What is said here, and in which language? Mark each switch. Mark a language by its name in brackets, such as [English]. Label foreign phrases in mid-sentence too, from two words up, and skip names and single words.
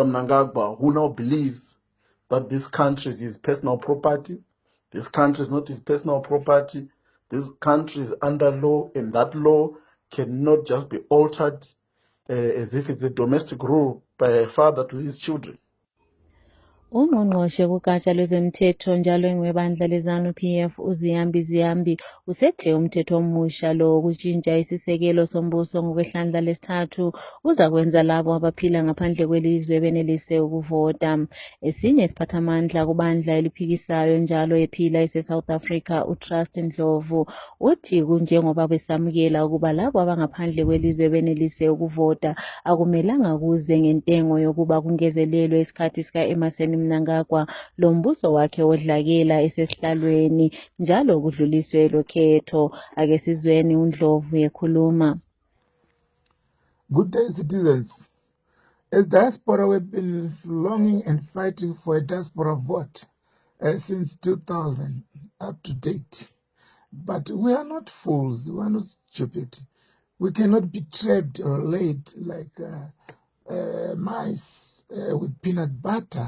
[English] Mnangagwa, who now believes that this country is his personal property. This country is not his personal property. This country is under law, and that law cannot just be altered as if it's a domestic rule by a father to his children. [North Ndebele] Ungqongqoshe kugatsha lwezomthetho njalo engwebandla leZANU-PF uZiyambi Ziyambi usethe umthetho omusha lo wokutshintsha isisekelo sombuso ngokwehlandla lesithathu uzakwenza labo abaphila ngaphandle kwelizwe benelise ukuvota. Esinye isiphathamandla kubandla eliphikisayo njalo ephila ese-South Africa uTrust Ndlovu uthi kunjengoba besamukela ukuba labo abangaphandle kwelizwe benelise ukuvota akumelanga kuze ngentengo yokuba kungezelelwe isikhathi sika-Emmerson Mnangagwa lombuso wakhe wodlakela esesihlalweni njalo kudluliswe lo khetho. Ake sizweni uNdlovu ekhuluma. [English] Good day, citizens. As diaspora, we've been longing and fighting for a diaspora vote since 2000 up to date. But we are not fools, we are not stupid. We cannot be trapped or laid like mice with peanut butter.